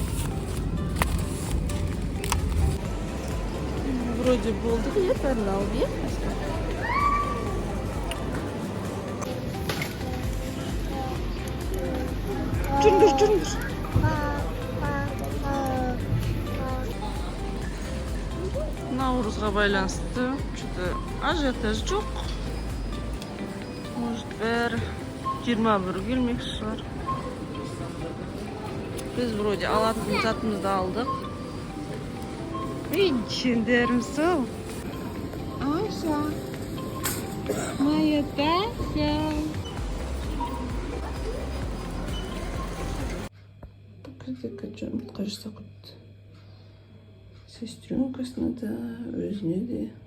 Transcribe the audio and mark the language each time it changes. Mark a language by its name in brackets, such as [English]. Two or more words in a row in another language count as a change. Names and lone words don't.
[Kazakh] Вроде болдық, я бәрін алып, е? Жүріңдер. Наурызға байланысты что-то ажиотаж жоқ. Может, бәрі 21 келмекші шығар. Біз вроде алатын затымызды алдық. Видишь, сол. Аша. [Russian] Моя Тася. Покажи-ка, что кажется, вот сестренкасына [Kazakh] да, өзіне де.